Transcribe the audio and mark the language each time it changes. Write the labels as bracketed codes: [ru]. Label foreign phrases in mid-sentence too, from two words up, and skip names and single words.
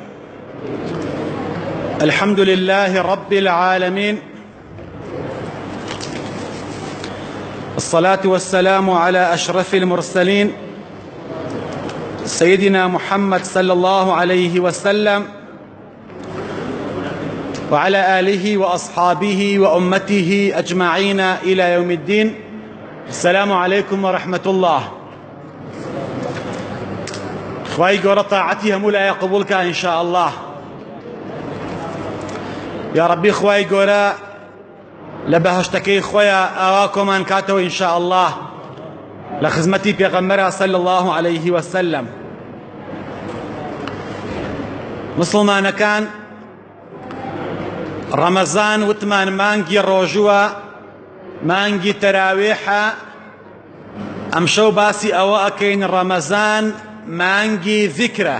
[ar] الحمد لله رب العالمين، الصلاة والسلام على أشرف المرسلين سيدنا محمد صلى الله عليه وسلم وعلى آله وأصحابه وأمته أجمعين إلى يوم الدين. السلام عليكم ورحمة الله. [ckb] خواهی گەورە طاعەتی هەموو لایە قبولکە [ar] إن شاء الله. [ckb] یا ربی خواهی گەورە لە بەهەشتەکەی خۆیان ئاوا کۆمان کاتەوە [ar] إن شاء الله [ckb] لە خزمەتی پێغەمبەرە [ar] صلى الله عليه وسلم. [ckb] مسلمانەکان، ڕەمەزان وتمان مانگی ڕۆژووە، مانگی تەراویحە. ئەمشەو باسی ئەوە ئەکەین ڕەمەزان مانگی ذکرە.